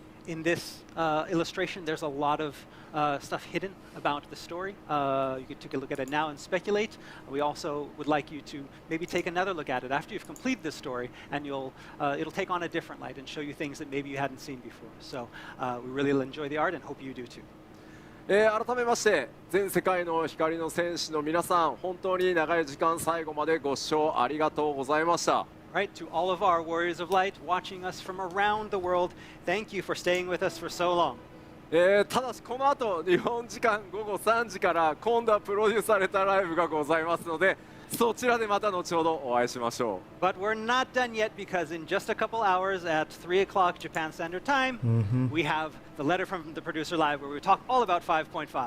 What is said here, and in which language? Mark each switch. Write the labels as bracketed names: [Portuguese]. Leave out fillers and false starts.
[English] In this illustration, there's a lot of stuff hidden about the story. You could take a look at it now and speculate. We also would like you to maybe take another look at it after you've completed the story, and it'll take on a different light and show you things that maybe you hadn't seen before. So we really enjoy the art and hope you do too. [Japanese] 改めまして全世界の光の戦士の皆さん本当に長い時間最後までご視聴ありがとうございました。 [English] Right, to all of our warriors of light watching us from around the world, thank you for staying with us for so long. [Japanese] ただしこの後日本時間午後3時から今度はプロデュースされたライブがございますのでそちらでまた後ほどお会いしましょ [English] But we're not done yet because in just a couple hours at 3 o'clock Japan Standard Time, we have the letter from the producer live where we talk all about 5.5.